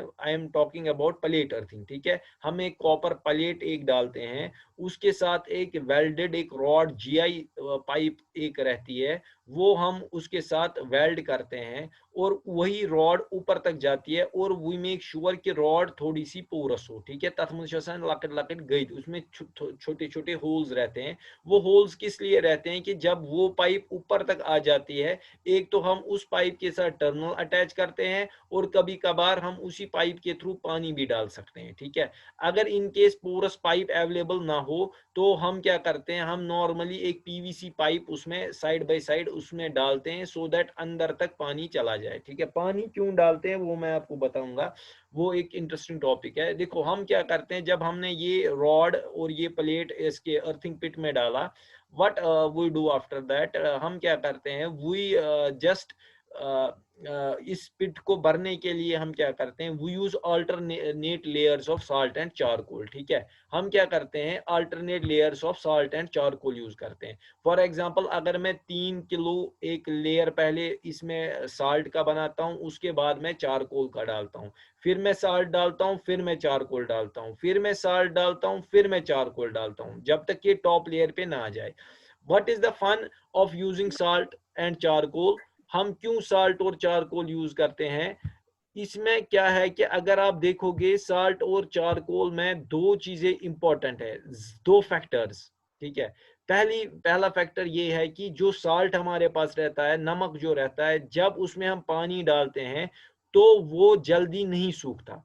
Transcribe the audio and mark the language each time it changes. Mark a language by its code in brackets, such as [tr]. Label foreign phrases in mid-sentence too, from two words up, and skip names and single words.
[en] I am talking about plate earthing, [hi] ठीक है? हम एक [en] copper plate [hi] एक डालते हैं, उसके साथ एक वेल्डेड एक रॉड [en] GI pipe [hi] एक रहती है, वो हम उसके साथ वेल्ड करते हैं, और वही रॉड ऊपर तक जाती है, और [en] we make sure [hi] कि रॉड थोड़ी सी पोरस हो, ठीक है? तथ लकट लकट गई, उसमें छोटे छोटे होल्स रहते हैं। वो होल्स किस लिए रहते हैं कि जब वो पाइप ऊपर तक आ जाती है, एक तो हम उस पाइप के साथ [en] terminal attach [hi] करते हैं, और कभी कभार हम उसी पाइप के थ्रू पानी भी डाल सकते हैं, ठीक है? अगर [en] in case porous pipe available [hi] ना हो, तो हम क्या करते हैं, हम नॉर्मली एक [en] PVC pipe [hi] उसमें [en] side by side [hi] उसमें डालते हैं, [en] so that [hi] अंदर तक पानी चला जाए, ठीक है? पानी क्यों डालते हैं वो मैं आपको बताऊंगा। करूंगा, वो एक [en] interesting topic [hi] है। देखो हम क्या करते हैं, जब हमने ये रॉड और ये प्लेट इसके [en] earthing pit [hi] में डाला, [en] What we do after that, [hi] हम क्या करते हैं, [en] we just [hi] इस पिट को भरने के लिए हम क्या करते हैं, [en] we use alternate layers of salt and charcoal. [hi] ठीक है, हम क्या करते हैं, [en] alternate layers of salt and charcoal [hi] यूज करते हैं। [en] for example [hi] अगर मैं 3 किलो एक लेयर पहले इसमें साल्ट का बनाता हूं, उसके बाद मैं चारकोल का डालता हूं, फिर मैं साल्ट डालता हूं, फिर मैं चारकोल डालता हूं, फिर मैं साल्ट डालता हूं, फिर मैं चारकोल डालता हूं, जब तक ये [en] top layer [hi] पे ना आ जाए। [en] What is the fun of using salt and charcoal? [hi] हम क्यों साल्ट और चारकोल यूज करते हैं? इसमें क्या है कि अगर आप देखोगे साल्ट और चारकोल में दो चीजें इंपॉर्टेंट है, दो फैक्टर्स। ठीक है, पहला फैक्टर ये है कि जो साल्ट हमारे पास रहता है, नमक जो रहता है, जब उसमें हम पानी डालते हैं तो वो जल्दी नहीं सूखता।